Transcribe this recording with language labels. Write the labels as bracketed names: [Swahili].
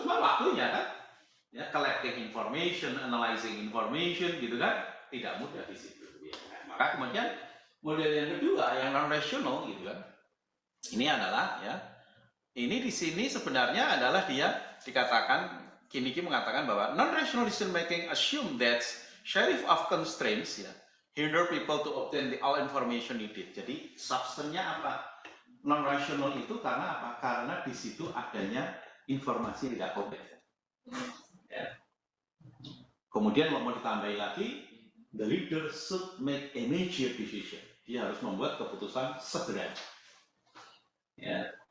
[Indonesian] Cuma waktunya kan, ya, [English] collecting information, analyzing information, [Indonesian] gitu kan, tidak mudah di situ. Ya. Maka kemudian model yang kedua, yang non-rational, gitu kan, ini adalah ya, ini di sini sebenarnya adalah dia dikatakan. Kiniki mengatakan bahwa [English] non-rational decision making assume that sheriff of constraints ya hinder people to obtain all information needed. [Indonesian] Jadi substansinya apa? Non-rational itu karena apa? Karena di situ adanya informasi yang tidak komplit. Ya. Kemudian mau ditambahi lagi, [English] the leader should make a major decision. [Indonesian] Dia harus membuat keputusan segera. Ya.